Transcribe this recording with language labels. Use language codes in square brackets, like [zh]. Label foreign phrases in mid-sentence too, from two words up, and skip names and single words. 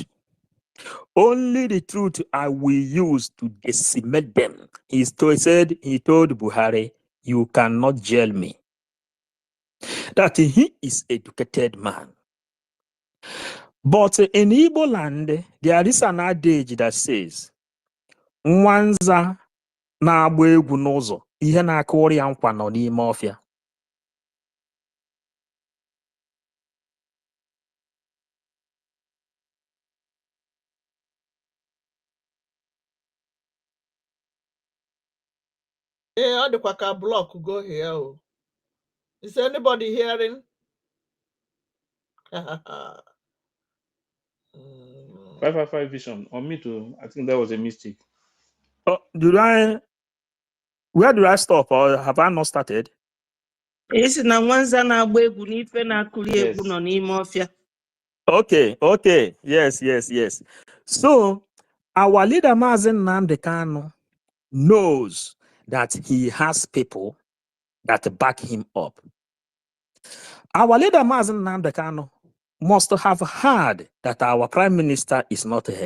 [en] Only the truth I will use to decimate them. He told Buhari, you cannot jail me. That he is an educated man. But in Igbo land, there is an adage that says, [ig] Nwanza na-agba egwu n'ụzọ, ihe na-akụrụ ya nkwa nọ n'ime ọfịa. [en] Yeah, all the Kwaka block go here. Oh. Is anybody hearing? 555 Vision. On me too. I think that was a mistake. Oh, where do I stop, or have I not started? Yes. [ig] Nwanza na-agba egwu n'ife na-akụri egwu [en] Yes. [ig] nọ n'ime ọfịa. [en] Okay. Yes. So, our leader, Mazen Nnamdi Kanu, knows that he has people that back him up. Our leader, Mazen Nnamdi Kanu, must have heard that our prime minister is not here.